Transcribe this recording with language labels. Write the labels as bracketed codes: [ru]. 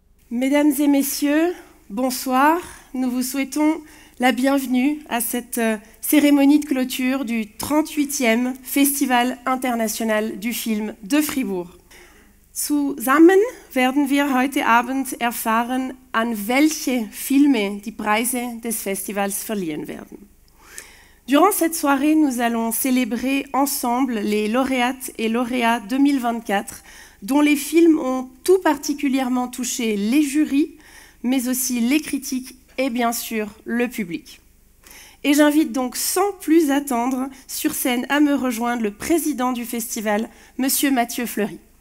[fr] Mesdames et messieurs, bonsoir. Nous vous souhaitons la bienvenue à cette cérémonie de clôture du 38e Festival international du Film de Fribourg. [de] Zusammen werden wir heute Abend erfahren, an welche Filme die Preise des Festivals verliehen werden. [fr] Durant cette soirée, nous allons célébrer ensemble les lauréates et lauréats 2024, dont les films ont tout particulièrement touché les jurys, mais aussi les critiques et bien sûr le public. Et j'invite donc sans plus attendre sur scène à me rejoindre le président du festival, Monsieur Mathieu Fleury.